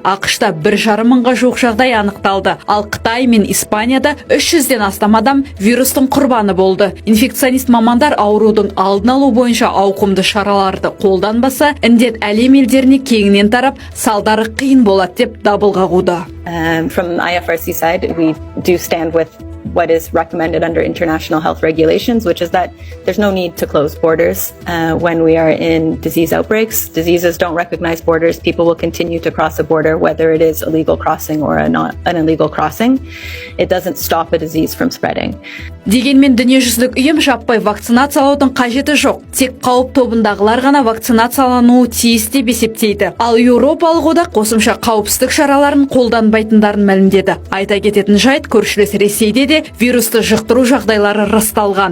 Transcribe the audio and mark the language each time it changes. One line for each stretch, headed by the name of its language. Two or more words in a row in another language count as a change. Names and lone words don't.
Kazakh: ақш-та 1,5 мыңға жуық жағдай анықталды. Ал Қытай мен Испанияда 300-ден астам адам вирустың құрбаны болды. Инфекционист мамандар аурудың алдын алу бойынша ауқымды шараларды қолданбаса, індет әлем елдеріне кеңінен тарап, салдары қиын болады деп дабыл қағуда.
English: From the IFRC side, we do stand with what is recommended under international health regulations, which is that there's no need to close borders when we are in disease outbreaks. Diseases don't recognize borders. People will continue to cross a border, whether it is a legal crossing or an illegal crossing. It doesn't stop a disease from spreading.
Kazakh: Дегенмен дүниежүзілік ұйым жаппай вакцинациялаудың қажеті жоқ. Тек қауіп тобындағылар ғана вакцинациялануы тиіс деп есептейді. Ал Еуропалық одақ қосымша қауіпсіздік шараларын қолданбайтындарын мәлімдеді. Айта кететін жайт, көршілес Ресейде де вирусты жұқтыру жағдайлары расталған.